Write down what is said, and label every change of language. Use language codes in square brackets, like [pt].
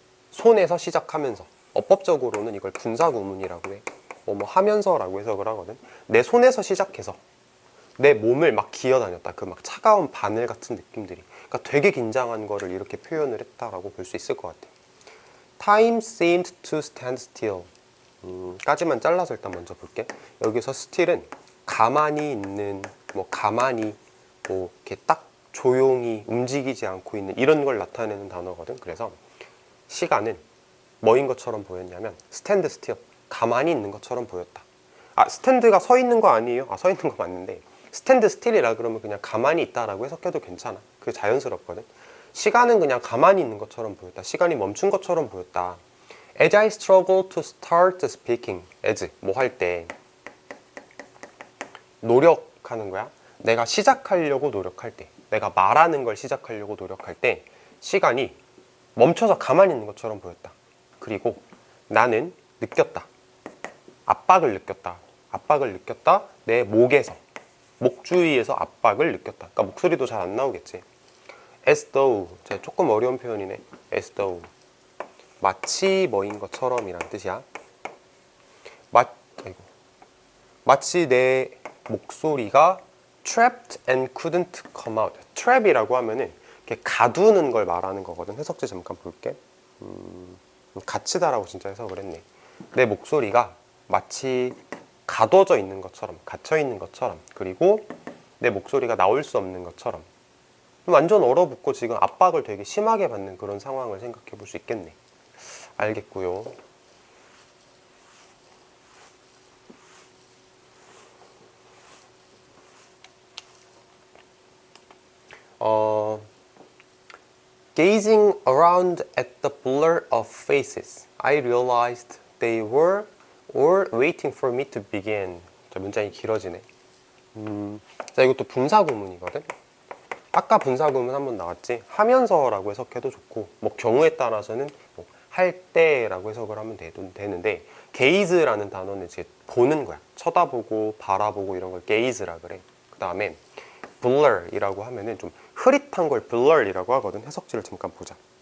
[ko] 손에서 시작하면서. 어법적으로는 이걸 분사구문이라고 해. 뭐 하면서라고 해석을 하거든. 내 손에서 시작해서 내 몸을 막 기어다녔다. 그 막 차가운 바늘 같은 느낌들이. 그러니까 되게 긴장한 거를 이렇게 표현을 했다라고 볼 수 있을 것 같아. [en] Time seemed to stand still. [ko] 까지만 잘라서 일단 먼저 볼게. 여기서 still은 가만히 있는, 뭐 가만히 뭐 이렇게 딱 조용히 움직이지 않고 있는 이런 걸 나타내는 단어거든. 그래서 시간은 뭐인 것처럼 보였냐면 스탠드 스틸, 가만히 있는 것처럼 보였다. 아, 스탠드가 서 있는 거 아니에요? 아, 서 있는 거 맞는데 스탠드 스틸이라 그러면 그냥 가만히 있다라고 해석해도 괜찮아. 그게 자연스럽거든. 시간은 그냥 가만히 있는 것처럼 보였다. 시간이 멈춘 것처럼 보였다. [en] As I struggle to start speaking, as [ko] 뭐 할 때 노력하는 거야. 내가 시작하려고 노력할 때, 내가 말하는 걸 시작하려고 노력할 때 시간이 멈춰서 가만히 있는 것처럼 보였다. 그리고 나는 느꼈다. 압박을 느꼈다. 압박을 느꼈다. 내 목에서, 목 주위에서 압박을 느꼈다. 그러니까 목소리도 잘 안 나오겠지. [en] As though, [ko] 조금 어려운 표현이네. [en] As though, [ko] 마치 뭐인 것처럼 이란 뜻이야. 마치 내 목소리가 [en] trapped and couldn't come out. [ko] trap이라고 하면은 이렇게 가두는 걸 말하는 거거든. 해석지 잠깐 볼게. 갇히다라고 진짜 해석을 했네. 내 목소리가 마치 가둬져 있는 것처럼, 갇혀 있는 것처럼, 그리고 내 목소리가 나올 수 없는 것처럼 완전 얼어붙고 지금 압박을 되게 심하게 받는 그런 상황을 생각해 볼 수 있겠네. 알겠고요. [en] Gazing around at the blur of faces, I realized they were all waiting for me to begin. [ko] 자, 문장이 길어지네. 자, 이것도 분사구문이거든. 아까 분사구문 한번 나왔지. 하면서라고 해석해도 좋고, 뭐 경우에 따라서는 뭐 할 때라고 해석을 하면 되는데, gaze라는 단어는 이제 보는 거야. 쳐다보고 바라보고 이런 걸 gaze라 그래. 그 다음에 blur이라고 하면은 좀 흐릿한 걸 blur이라고 하거든. 해석지를 잠깐 보자.